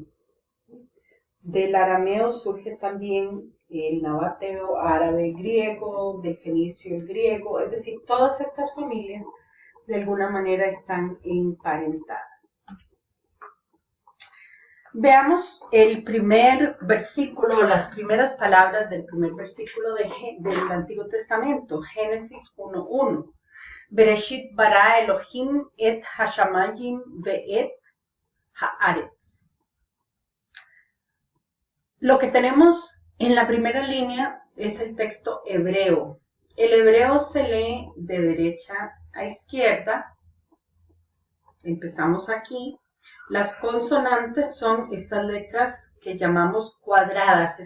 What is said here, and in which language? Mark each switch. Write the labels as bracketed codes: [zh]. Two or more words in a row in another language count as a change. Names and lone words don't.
[es] Del arameo surge también el nabateo, árabe, griego, del fenicio, el griego, es decir, todas estas familias de alguna manera están emparentadas. Veamos el primer versículo, las primeras palabras del primer versículo del Antiguo Testamento, Génesis 1:1. [he] בראשית ברא אלהים את השמים ואת הארץ. [es] Lo que tenemos en la primera línea es el texto hebreo. El hebreo se lee de derecha a izquierda. Empezamos aquí. Las consonantes son estas letras que llamamos cuadradas.